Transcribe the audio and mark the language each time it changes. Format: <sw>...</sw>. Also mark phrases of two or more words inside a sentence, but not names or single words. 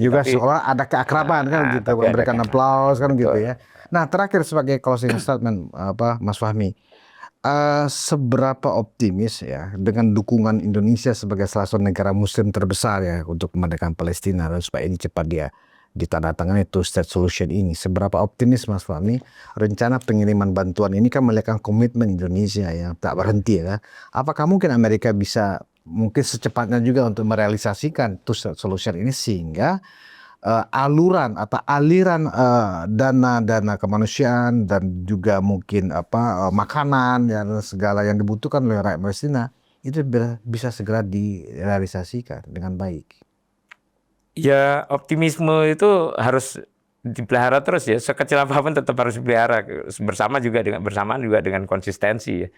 <id>Tapi juga seolah ada keakraban kan gitu, memberikan aplaus kan gitu ya. Nah, terakhir sebagai</id> <en>closing statement</en> <id>Mas Fahmi, seberapa optimis ya dengan dukungan Indonesia sebagai salah satu negara Muslim terbesar ya untuk kemerdekaan Palestina dan supaya ini cepat dia ditandatangani</id> <en>two state solution</en> <id>ini, seberapa optimis Mas Fahmi rencana pengiriman bantuan ini kan melihat komitmen Indonesia yang tak berhenti ya. Apakah mungkin Amerika bisa mungkin secepatnya juga untuk merealisasikan</id> <en>two state solution</en> <id>ini sehingga aliran dana kemanusiaan dan juga mungkin makanan dan segala yang dibutuhkan oleh rakyat Palestina itu bisa segera direalisasikan dengan baik. Ya, optimisme itu harus dipelihara terus ya, sekecil apapun tetap harus dipelihara bersamaan juga dengan konsistensi ya.</id>